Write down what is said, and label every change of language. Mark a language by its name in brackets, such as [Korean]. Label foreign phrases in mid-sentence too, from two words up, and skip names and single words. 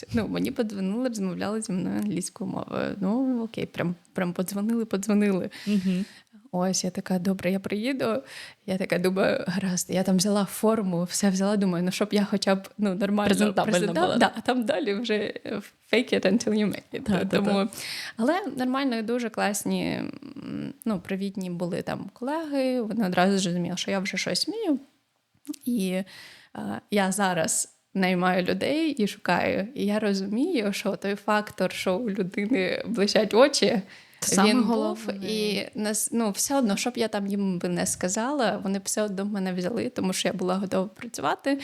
[Ukrainian] Мені подзвонили, розмовляли зі мною англійською мовою. Окей, прям подзвонили. Ось, я така, добре, я приїду. Я така думаю, гаразд, я там взяла форму, все взяла, думаю, щоб я хоча б нормально презентабельна була. А там далі вже [English] fake it until you make it. [Ukrainian] Тому... Але нормально, дуже класні, привітні були там колеги, вони одразу зрозуміли, що я вже щось вмію. І я зараз наймаю людей і шукаю. І я розумію, що той фактор, що у людини блищать очі, він був, і все одно, щоб я там їм би не сказала, вони б все одно мене взяли, тому що я була готова працювати.